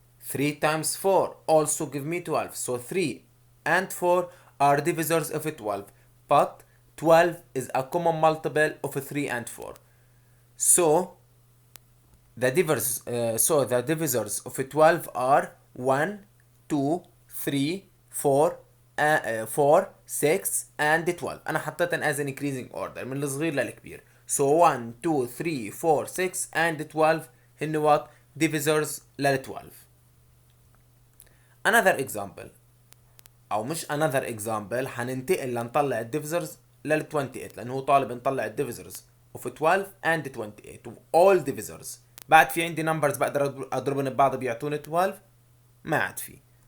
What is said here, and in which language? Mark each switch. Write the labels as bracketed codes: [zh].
[en] 3 times 4 also give me 12. So 3 and 4 are divisors of 12, but 12 is a common multiple of 3 and 4. So the divisors of 12 are 1, 2, 3, 4, 6 and 12. [ar] أنا حطيتهم [en] as an increasing order [ar] من الصغير للكبير. [en] So 1, 2, 3, 4, 6 and 12 [ar] هن [en] what? Divisors لل 12. Another example [ar] أو مش [en] another example، [ar] حننتقل لنطلع الديفيزرز لل 28 لأنه هو طالب نطلع الديفيزرز [en] of 12 and 28 all divisors. [ar] بعد في عندي numbers بقدر اضربهم ببعض بيعطوني 12 ما عاد في.